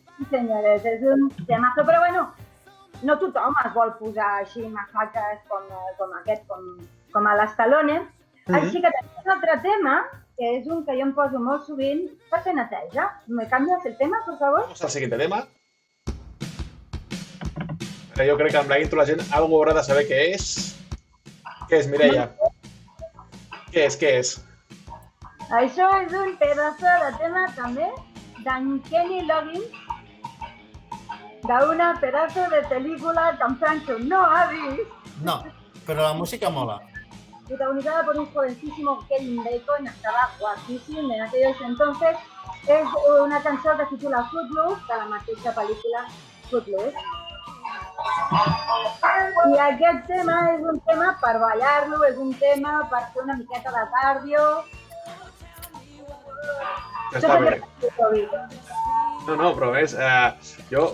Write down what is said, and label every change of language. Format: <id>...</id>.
<ca>Senyores, és un temazo, però no tothom es vol posar així mafaques com aquest, com a l'Stallone. Així que tenim un altre tema, que és un que jo em poso molt sovint per fer neteja.</ca> <es>¿Me cambias el tema, por favor? Vamos al siguiente tema.</es> <ca>Jo crec que amb la intro la gent algo haurà de saber què és. Què és, Mireia? Què és? Això és un</ca> <es>pedazo</es> <ca>de tema també d'en Kenny Loggins, d'una pedazo de pel·lícula que en Francho no ha vist. No. però la música mola.</ca> <es>Protagonizada por un jovencísimo Kevin Bacon, estaba guapísimo en aquellos entonces. Es una canción que se titula Footloose,</es> <ca>de la mateixa pel·lícula</ca> <es>Footloose.</es> <ca>I aquest tema és un tema per ballar-lo, és un tema per fer una miqueta de cardio. Està bé. No, però és... Jo...</ca>